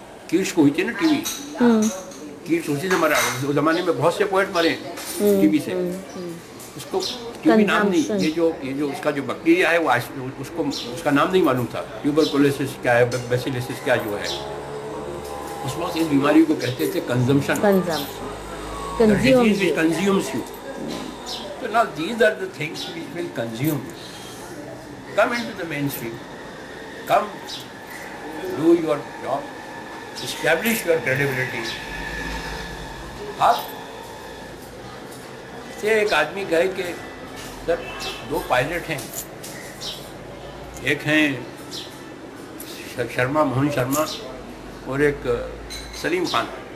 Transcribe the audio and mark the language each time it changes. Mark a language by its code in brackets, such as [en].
[hi] Keats को हुई थी ना टीवी, कीट्स उसी से मरा। उस ज़माने में बहुत से पोएट मरे टीवी से। उसको टीवी नाम नहीं, ये जो उसका जो बैक्टीरिया है वो उसको उसका नाम नहीं मालूम था। ट्यूबरकुलोसिस क्या है, बेसिलिसिस क्या जो है, उस वक्त इस बीमारी को कहते थे consumption, [en] Consumes you. So now these are the things which will consume you. Come into the mainstream. Come, do your job. Establish your credibility. [hi] आप से एक आदमी कहे कि सर 2 पायलट हैं, एक हैं शर्मा, मोहन शर्मा, और एक सलीम खान।